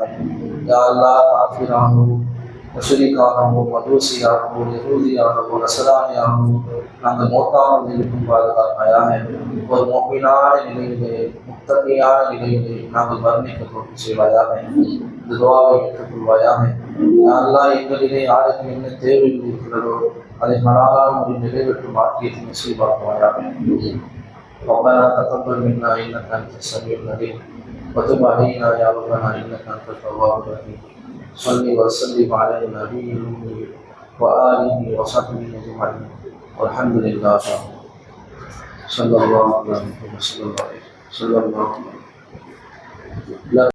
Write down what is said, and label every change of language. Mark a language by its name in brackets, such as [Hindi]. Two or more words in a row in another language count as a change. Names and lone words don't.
[Arabic] يا الله, [Tamil] காஃபிராகவும் முஷ்ரிக்காகவும் மஜூசியாகவும் யஹூதியாகவும் நஸரானியாகவும் நாங்கள் மௌத்தாமல் இருக்கும் பாதுகாப்பாயாக. ஒரு முஃமினான நிலையிலே முத்தகையான நிலையிலே நாங்கள் வர்ணிக்க தோல்வி செய்வாயாக. இந்த துஆவை ஏற்றுக்கொள்வாயாக. [Arabic] يا الله, [Tamil] எங்களிலே யாருக்கு என்ன தேவைகள் இருக்கிறதோ அதை ஹலாலான முறையில் நிறைவேற்றும் பாக்கியத்தை நசீபாக்குவாயாக. [Arabic] ربنا تقبل منا انك انت السميع العليم وتب علينا يا ربنا انك انت التواب الرحيم. صل وسلم على النبي الامي واله وصحبه اجمعين والحمد لله صلى الله عليه وسلم.